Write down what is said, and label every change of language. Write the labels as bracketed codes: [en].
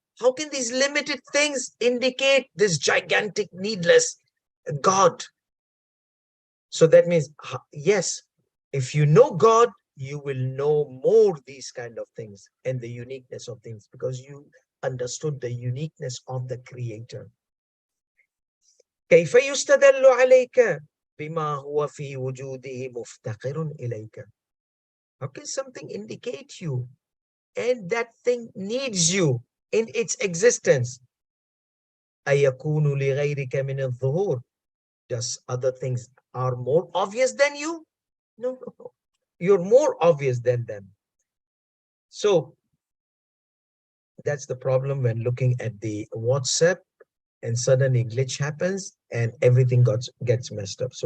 [en] How can these limited things indicate this gigantic needless God? So that means, yes, if you know God, you will know more these kind of things and the uniqueness of things, because you understood the uniqueness of the Creator. [ar] كيف يستدل عليك بما هو في وجوده مفتقر إليك? [en] How can something indicate you and that thing needs you in its existence? [ar] أيكون لغيرك من الظهور? [en] Does other things are more obvious than you? No. You're more obvious than them. So that's the problem when looking at the WhatsApp and suddenly glitch happens and everything gets messed up.